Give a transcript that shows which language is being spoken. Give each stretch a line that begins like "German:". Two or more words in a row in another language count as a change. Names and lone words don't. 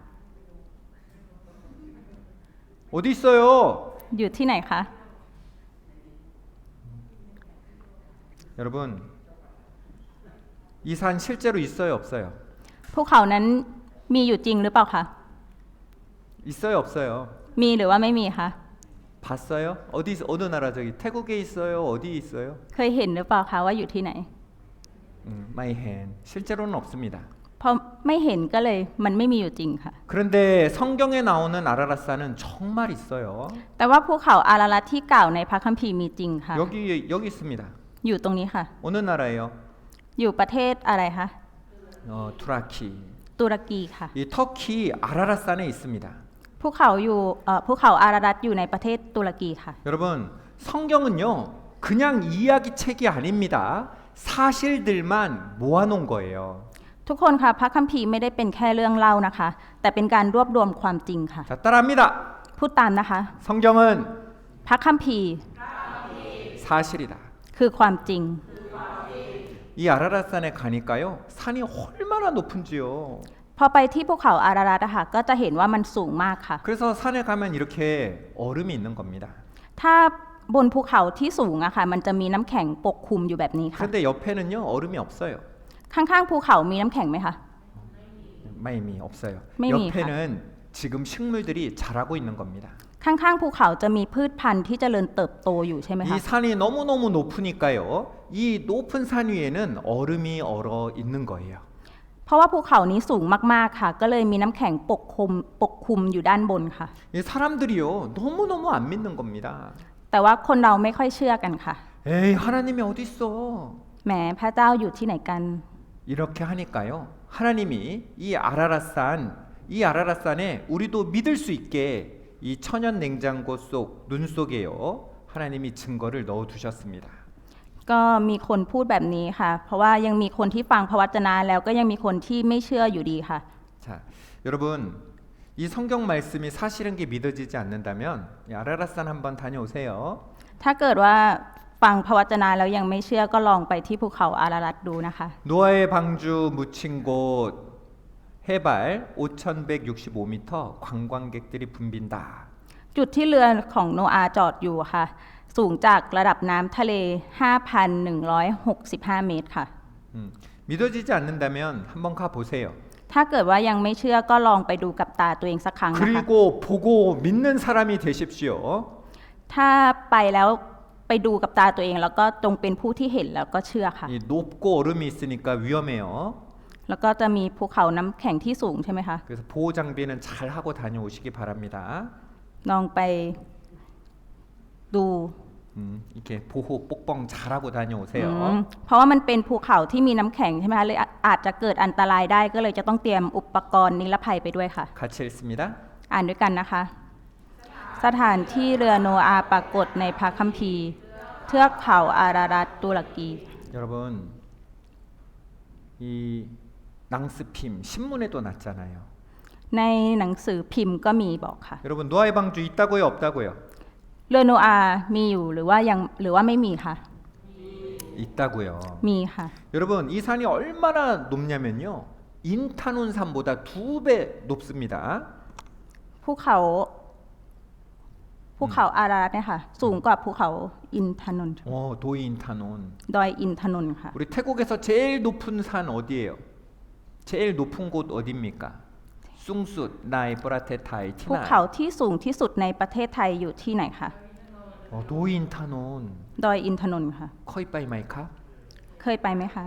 Korean: 어디 있어요?
Thai: อยู่ที่ไหนคะ
Korean: 여러분, 이 산 실제로 있어요, 없어요?
Thai: ภูเขานั้นมีอยู่จริงหรือเปล่าคะ
Korean: 있어요, 없어요?
Thai: มีหรือว่าไม่มีคะ
Korean: 봤어요? 어느 나라 저기 태국에 있어요? 어디 있어요?
Thai: เคยเห็นหรือเปล่าคะว่าอยู่ที่ไหน ไม่เห็น.
Korean: 실제로는 없습니다.
Thai: เพราะไม่เห็นก็เลยมันไม่มีอยู่จริงค่ะ
Korean: 그런데 성경에 나오는 아라랏산은 정말 있어요.
Thai: แต่ว่าภูเขาอารารัตที่กล่าวในพระคัมภีร์มีจริงค่ะ
Korean: 여기 있습니다.
Thai: อยู่ตรงนี้ค่ะ
Korean: 어느 나라예요?
Thai: อยู่ประเทศอะไรคะ
Korean: 투라키.
Thai: ตุรกีค่ะ
Korean: 이 터키 아라랏산에 있습니다.
Thai: ภูเขาอยู่ภูเขาอารารัตอยู่ในประเทศตุรกีค่ะ
Korean: 여러분, 성경은요, 그냥 이야기 책이 아닙니다. 사실들만 모아놓은 거예요.
Thai: ทุกคนค่ะพระคัมภีร์ไม่ได้เป็นแค่เรื่องเล่านะคะ แต่เป็นการรวบรวมความจริงค่ะ
Korean: 자, 따라합니다.
Thai: พูดตามนะคะ
Korean: 성경은
Thai: พระคัมภีร์
Korean: 사실이다.
Thai: คือความจริง
Korean: 이 아라랏산에 가니까요, 산이 얼마나 높은지요.
Thai: พอไปที่ภูเขาอารารัตอะค่ะก็จะเห็นว่ามันสูงมากค่ะ
Korean: 그래서 산에 가면 이렇게 얼음이 있는 겁니다.
Thai: ถ้าบนภูเขาที่สูงอะค่ะมันจะมีน้ำแข็งปกคลุมอยู่แบบนี้ค่ะ
Korean: 그런데 옆에는요, 얼음이 없어요.
Thai: ข้างๆภูเขามีน้ำแข็งไหมคะ ไม่มี
Korean: 없어요.
Thai: ไม่มี,
Korean: 옆에는 지금 식물들이 자라고 있는 겁니다.
Thai: ข้างๆภูเขาจะมีพืชพันธุ์ที่เจริญเติบโตอยู่ใช่ไหม
Korean: 이
Thai: คะ
Korean: 산이 너무너무 높으니까요, 이 높은 산 위에는 얼음이 얼어 있는 거예요.
Thai: เพราะว่าภูเขานี้สูงมากๆค่ะ ก็เลยมีน้ำแข็งปกคลุมอยู่ด้านบนค่ะ
Korean: 이 사람들이요, 너무너무 안 믿는 겁니다.
Thai: แต่ว่าคนเราไม่ค่อยเชื่อกันค่ะ
Korean: 에이, 하나님이 어디 있어?
Thai: แหมพระเจ้าอยู่ที่ไหนกัน
Korean: 이렇게 하니까요, 하나님이 이 아라랏산에 우리도 믿을 수 있게 이 천연 냉장고 속 눈 속에요, 하나님이 증거를 넣어 두셨습니다.
Thai: ก็มีคนพูดแบบนี้ค่ะ เพราะว่ายังมีคนที่ฟังพระวจนะแล้วก็ยังมีคนที่ไม่เชื่ออยู่ดีค่ะ
Korean: 자, 여러분, 이 성경 말씀이 사실인 게 믿어지지 않는다면 이 아라랏산 한번 다녀오세요.
Thai: ถ้าเกิดว่าฟังพระวจนะแล้วยังไม่เชื่อก็ลองไปที่ภูเขาอารารัตดูนะคะ
Korean: 노아의 방주 묻힌 곳 해발 5,165m 관광객들이 붐빈다.
Thai: จุดที่เรือของโนอาห์จอดอยู่ค่ะ สูงจากระดับน้ำทะเล 5,165 เมตรค่ะ
Korean: 믿어지지 않는다면 한번 가 보세요.
Thai: ถ้าเกิดว่ายังไม่เชื่อก็ลองไปดูกับตาตัวเองสักครั้งนะคะ
Korean: 그리고 보고 믿는 사람이 되십시오.
Thai: ถ้าไปแล้วไปดูกับตาตัวเองแล้วก็จงเป็นผู้ที่เห็นแล้วก็เชื่อค่ะ
Korean: 이 높고 얼음이 있으니까 위험해요.
Thai: แล้วก็จะมีภูเขาน้ำแข็งที่สูงใช่ไหมคะ
Korean: 그래서 보호 장비는 잘 하고 다녀오시기 바랍니다.
Thai: ลองไปดู
Korean: 이렇게 보호 꼭뻥 잘하고 다녀오세요.
Thai: เพราะว่ามันเป็นภูเขาที่มีน้ำแข็งใช่ไหมคะเลยอาจจะเกิดอันตรายได้ก็เลยจะต้องเตรียมอุปกรณ์นิรภัยไปด้วยค่ะ
Korean: 같이 읽습니다.
Thai: อ่านด้วยกันนะคะ สถานที่เรือโนอาห์ปรากฏในพระคัมภีร์เทือกเขาอารารัตตุรกี
Korean: 여러분, 이 낭스핌 신문에도 났잖아요.
Thai: ในหนังสือพิมพ์ก็มีบอกค่ะ
Korean: 여러분, 노아의 방주 있다고요, 없다고요?
Thai: เรือโนอาห์มีอยู่หรือว่าไม่มีค่ะ
Korean: 있다고요.
Thai: มีค่ะ
Korean: 여러분, 이 산이 얼마나 높냐면요, 인타논산보다 2배 높습니다.
Thai: ภูเขาอารารัตเนี่ยค่ะ สูงกว่าภูเขาอินทนนท์
Korean: 도이 인타논.
Thai: ดอยอินทนนท์ค่ะ
Korean: 우리 태국에서 제일 높은 산 어디예요? 제일 높은 곳 어디입니까?
Thai: สูงสุด ใน ประเทศ ไทย ภูเขา ที่ไหน ที่สูงที่สุดในประเทศไทยอยู่ที่ไหนคะ
Korean: 노인타논
Thai: ดอยอินทนนท์ค่ะ เคย ไป ไหม คะ เคยไปไหมคะ